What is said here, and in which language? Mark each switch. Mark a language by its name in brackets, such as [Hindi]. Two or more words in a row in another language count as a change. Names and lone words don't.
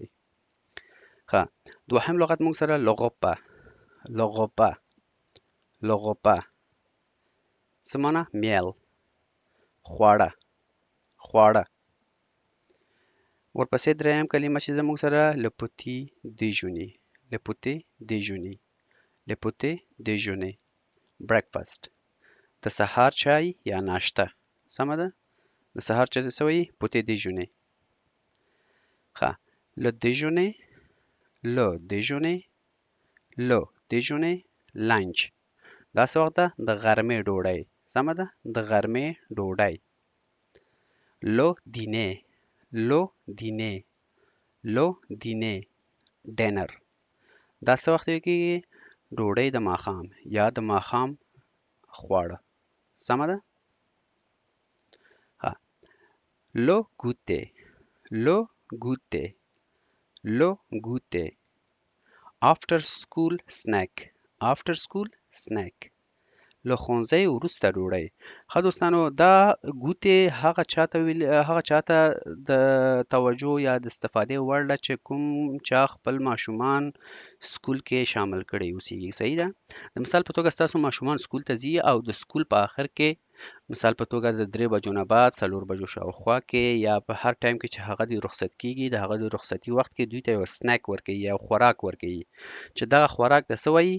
[Pashto] ښه، دوهم لغت موږ سره لغوپه. لغوپه لغوپه څه معنی؟ میل، خواړه، خواړه. ورپسې دریم کلمه چې زموږ سره [French] le petit déjeuner، le petit déjeuner، le petit déjeuner، [Pashto] breakfast، د سهار چای یا ناشته. سمه ده؟ د سهار چای ته څه وایي؟ [French] petit déjeuner. [Pashto] ښه، [French] le déjeuner، le déjeuner، le déjeuner، [Pashto] lunch. دا څه وخت ده؟ د غرمې ډوډۍ. سمه ده؟ د غرمې ډوډۍ. [French] le dîner، le dîner، le dîner، [Pashto] ډینر. دا څه وخت ویل کېږي؟ ډوډۍ د ماښام یا د ماښام خواړه. سمه ده؟ ها، [French] le goûter، le goûter، le goûter، [English] after school snack، after school snack، [Pashto] له ښوونځي وروسته ډوډۍ. ښه دوستانو، دا ګوتې هغه چاته د توجه یا د استفادې وړ ده چې کوم چا خپل ماشومان سکول کې شامل کړي اوسېږي. صحیح ده؟ د مثال په توګه ستاسو ماشومان سکول ته ځي او د سکول په آخر کې مثال په توګه د 3 بجو نه بعد 4 بجو شاوخوا کې یا په هر ټایم کې چې هغه د رخصت کېږي د هغه د رخصتي وخت کې دوی ته یو سنیک ورکوي یا خوراک ورکوي چې دغه خوراک د څه وایي؟